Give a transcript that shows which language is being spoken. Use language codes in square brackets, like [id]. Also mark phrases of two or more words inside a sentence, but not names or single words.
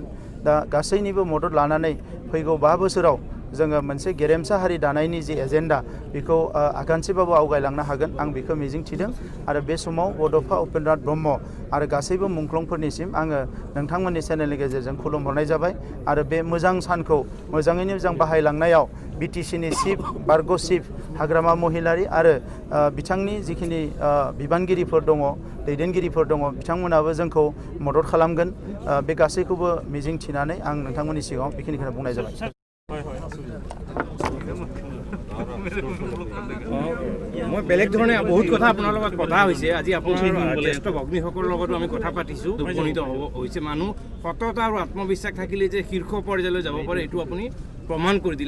[brx] दा गासैनिबो मदद लानानै फैगौ 5 बोसोराव जोङो मोनसे गेरेमसा हारि दानायनि जि एजेन्डा बेखौ आगानसेबाबो आवगायलांनो हागोन आं बेखौ मिजिं थिदों आरो बे समाव बड'फा उपेन्द्रनाथ ब्रह्म आरो गासैबो मुंख्लंफोरनिसिम आङो नोंथांमोननि चेनेलनि गेजेरजों खुलुमहरनाय जाबाय आरो बे मोजां सानखौ मोजाङैनो मोजां बाहायलांनायाव BTCनि चिफ, बारग' चिफ हाग्रामा महिलारि आरो बिथांनि जिखिनि बिबानगिरिफोर दङ, दैदेनगिरिफोर दङ बिथांमोनाबो जोंखौ मदद खालामगोन। बे गासैखौबो मिजिं थिनानै आं नोंथांमोननि सिगाङाव बेखिनिखौनो बुंनाय जाबाय। [as] মই বেলেগ ধৰণে বহুত কথা আপোনাৰ লগত কথা হৈছে। আজি আপোনাৰ জ্যেষ্ঠ ভগ্নীসকলৰ লগতো আমি কথা পাতিছোঁ। উপনীত হৈছে মানুহ সততা আৰু আত্মবিশ্বাস থাকিলে যে শীৰ্ষ পৰ্যায়লৈ যাব পাৰে এইটো আপুনি প্ৰমাণ কৰি দিলে।